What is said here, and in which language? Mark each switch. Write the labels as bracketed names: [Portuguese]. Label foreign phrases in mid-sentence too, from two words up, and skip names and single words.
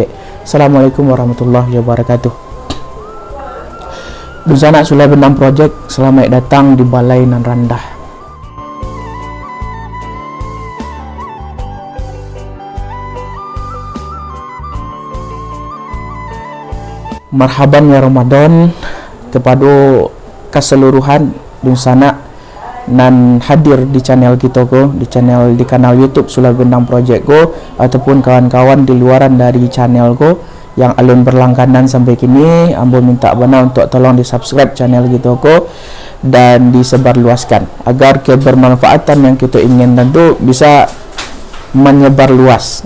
[Arabic] Assalamualaikum warahmatullahi wabarakatuh. [Minangkabau] Dusana Sulai Benang Project, [Indonesian] selamat datang di [Minangkabau] Balai Nan Randah. [Arabic] Marhaban ya Ramadan [Minangkabau] kepada keseluruhan dusana nan hadir di channel kita ko, di kanal YouTube Sulai Benang Project ko, ataupun kawan-kawan di luaran dari channel ko yang alun berlangganan sampai kini. Ambo minta bana untuk tolong di subscribe channel kita ko dan disebarluaskan agar kebermanfaatan yang kita ingin tentu bisa menyebar luas.